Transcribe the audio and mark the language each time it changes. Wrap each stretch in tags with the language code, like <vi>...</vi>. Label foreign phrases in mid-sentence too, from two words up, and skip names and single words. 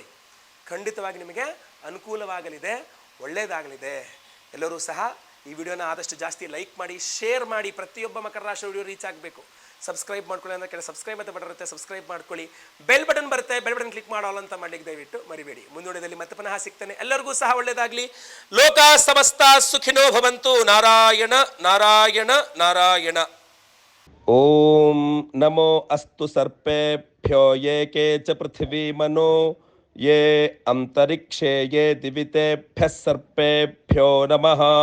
<kn>ಖಂಡಿತವಾಗಿ ನಿಮಗೆ ಅನುಕೂಲವಾಗಲಿದೆ, ಒಳ್ಳೆಯದಾಗಲಿದೆ. ಎಲ್ಲರೂ ಸಹ ಈ ವಿಡಿಯೋನ ಆದಷ್ಟು ಜಾಸ್ತಿ ಲೈಕ್ ಮಾಡಿ, ಶೇರ್ ಮಾಡಿ. ಪ್ರತಿಯೊಬ್ಬ ಮಕರ ರಾಶಿ</kn> <en>video reach</en> <kn>ಆಗಬೇಕು. ಸಬ್ಸ್ಕ್ರೈಬ್ ಮಾಡ್ಕೊಳ್ಳಿ ಅಂದರೆ ಕೆಲ ಸಬ್ಸ್ಕ್ರೈಬ್ ಅಂತ ಬರುತ್ತೆ, ಸಬ್ಸ್ಕ್ರೈಬ್ ಮಾಡ್ಕೊಳ್ಳಿ.</kn> <en>bell button</en> <kn>ಬರುತ್ತೆ,</kn> <en>bell button click</en> <kn>ಮಾಡೋಲ್ಲ ಅಂತ ಮಾಡಲಿಕ್ಕೆ ದಯವಿಟ್ಟು ಮರಿಬೇಡಿ. ಮುಂದೂಡಿದಲ್ಲಿ ಮತ್ತೆ ಪುನಃ ಸಿಗ್ತೇನೆ. ಎಲ್ಲರಿಗೂ ಸಹ ಒಳ್ಳೆಯದಾಗಲಿ.</kn> <sa>ಲೋಕ ಸಮಸ್ತ ಸುಖಿನೋ ಭವಂತು. ನಾರಾಯಣ ನಾರಾಯಣ ನಾರಾಯಣ. ಓಂ ನಮೋ ಅಸ್ತು ಸರ್ಪೇಭ್ಯೋ ಏಕೆ ಚ ಪೃಥಿವೀ ಮನೋ ಯೇ ಅಂತರಿಕ್ಷೇ ಯೇ ದಿವಿತೇಭ್ಯಃ ಸರ್ಪೇಭ್ಯೋ ನಮಃ.</sa>